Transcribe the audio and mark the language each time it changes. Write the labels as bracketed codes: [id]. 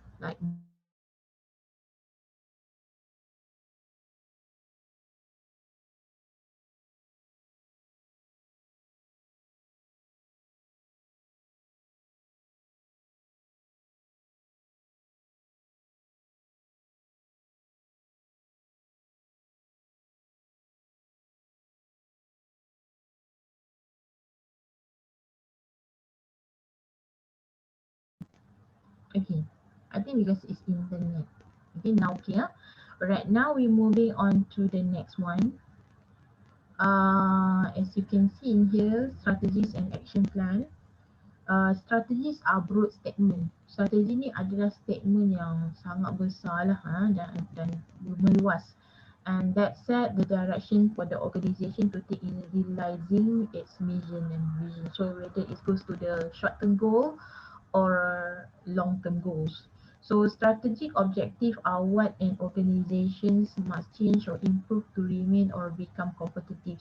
[en] like monthly okay. I think because it's internet. Okay, now okay. Alright, now we're moving on to the next one. As you can see in here, strategies and action plan. Strategies are broad statement. [ms] Strategi ni adalah statement yang sangat besar lah dan meluas. [en] And that set the direction for the organization to take in realizing its mission and vision. So whether it goes to the short term goal or long-term goals. So strategic objectives are what an organizations must change or improve to remain or become competitive.